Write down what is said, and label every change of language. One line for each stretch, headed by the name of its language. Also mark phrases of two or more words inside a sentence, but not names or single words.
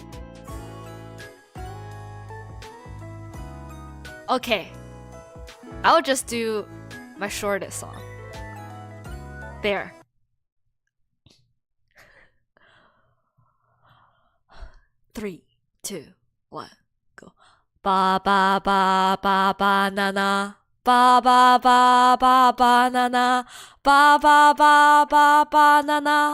English: Okay, I'll just do my shortest song. There. Three, two, one, go. Ba ba ba ba banana. Ba ba ba ba banana. Ba ba ba ba banana.